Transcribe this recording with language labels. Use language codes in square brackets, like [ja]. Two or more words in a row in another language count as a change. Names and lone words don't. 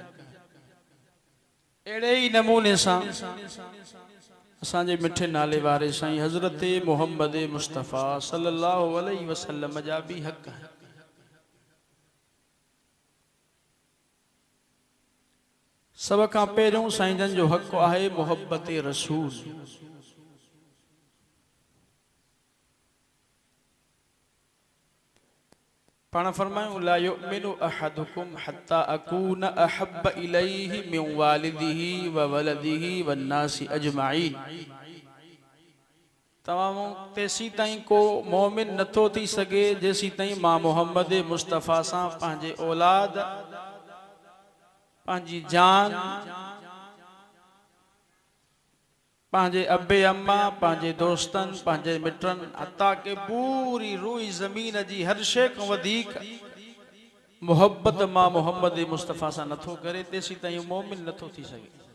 [sd] अहिड़े ई नमूने सां असांजे मिठे नाले वारे साईं हज़रत मोहम्मद मुस्तफ़ा [ar] صلى الله عليه وسلم [sd] जा भी हक़ आहिनि। सब खां पहिरियों साईं जन जो हक़ आहे मोहब्बत रसूल। [ar] पाण फरमायूं لا يؤمن أحدكم حتى أكون أحب إليه من والده وولده والناس أجمعين. [sd] तमामु तेसी ताईं को मोमिन नथो थी सके जेसी ताईं मां मोहम्मद मुस्तफ़ा सां पंहिंजे औलाद, पंहिंजी जान, पंहिंजे अबे अम्मा, पंहिंजे दोस्तनि, पंहिंजे मिटनि, हता के पूरी रूई ज़मीन जी हर शइ खां वधीक मोहब्बत मां मोहम्मद मुस्तफ़ा सां नथो करे तेसी ताईं मोमिन नथो थी सके।